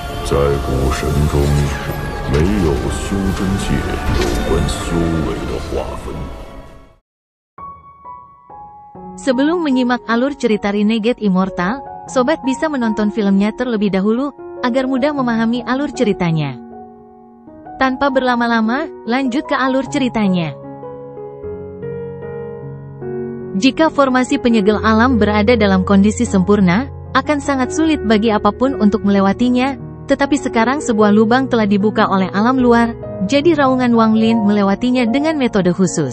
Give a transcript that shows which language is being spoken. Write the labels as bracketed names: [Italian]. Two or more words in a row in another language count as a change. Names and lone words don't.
[Chinese] 在古神中，没有修真界有关修为的划分。 [Indonesian] Sebelum menyimak alur cerita Renegade Immortal, sobat bisa menonton filmnya terlebih dahulu, agar mudah memahami alur ceritanya. Tanpa berlama-lama, lanjut ke alur ceritanya. Jika formasi penyegel alam berada dalam kondisi sempurna, akan sangat sulit bagi apapun untuk melewatinya, tetapi sekarang sebuah lubang telah dibuka oleh alam luar, jadi raungan Wang Lin melewatinya dengan metode khusus.